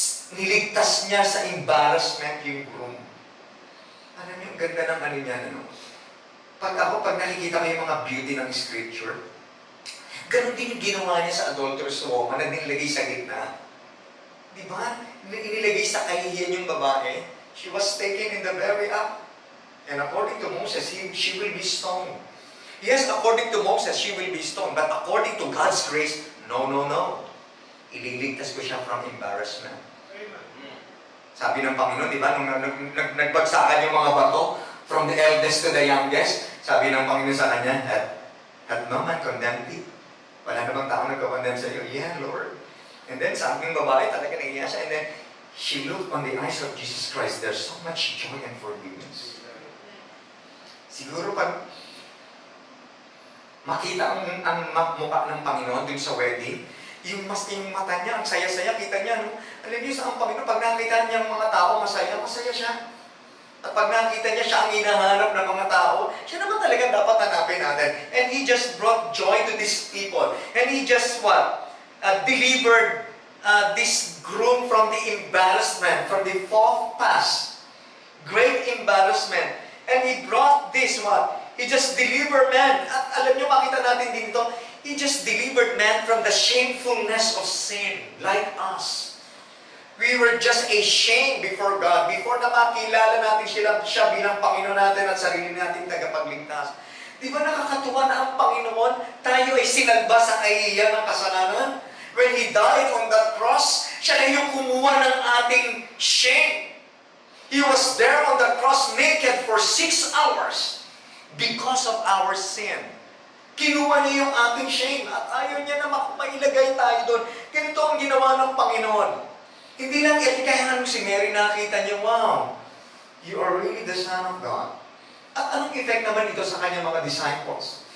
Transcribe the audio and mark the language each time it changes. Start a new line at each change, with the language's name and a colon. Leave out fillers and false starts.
Filipino: Niligtas niya sa embarrassment yung groom. Alam niyo, ang ganda ng ano niya, ano? Pag nakikita ko yung mga beauty ng scripture, ganun din yung ginawa niya sa adulterous woman na nilagay sa gitna. Di ba? Inilagay sa kahihiyan yung babae.
English: She was taken in the very act. And according to Moses, she will be stoned. Yes, according to Moses, she will be stoned. But according to God's grace, no.
Filipino: Ililigtas ko siya
English: from embarrassment.
Filipino: Sabi ng Panginoon, di ba? Nung nagbagsakan yung mga bato, from the eldest to the youngest, sabi ng Panginoon sa kanya,
English: had no man condemned thee?
Filipino: Wala na bang tao nagkakondemn sa iyo?
English: Yeah, Lord. And then,
Filipino: sabi ng babae, talaga naiiyak siya.
English: And then, she looked on the eyes of Jesus Christ. There's so much joy and forgiveness.
Filipino: Siguro pag makita ang mukha ng Panginoon dun sa wedding, yung mata niya, ang saya-saya, kita niya, no? Alam niyo sa ang Panginoon, pag nakita niya ang mga tao, masaya siya. At pag nakita niya siya ang hinahanap ng mga tao, siya naman talaga dapat hanapin natin.
English: And He just brought joy to these people. And He just delivered this groom from the embarrassment, from the fourth pass. Great embarrassment. And He brought this He just delivered man.
Filipino: At alam niyo, makita natin dito,
English: He just delivered man from the shamefulness of sin, like us. We were just ashamed before God,
Filipino: before na makilala natin siya bilang Panginoon natin at sarili natin tagapagligtas. Di ba nakakatuwa na ang Panginoon, tayo ay sinalba sa kahihiyan ng kasalanan?
English: When He died on that cross,
Filipino: siya na yung kumuha ng ating shame.
English: He was there on the cross naked for 6 hours because of our sin.
Filipino: Kinuha niya yung ating shame at ayaw niya na mailagay tayo doon. Ganito ang ginawa ng Panginoon. Hindi lang kaya nung si Mary nakita niya, wow,
English: you are really the Son of God.
Filipino: At anong effect naman ito sa kanyang mga disciples?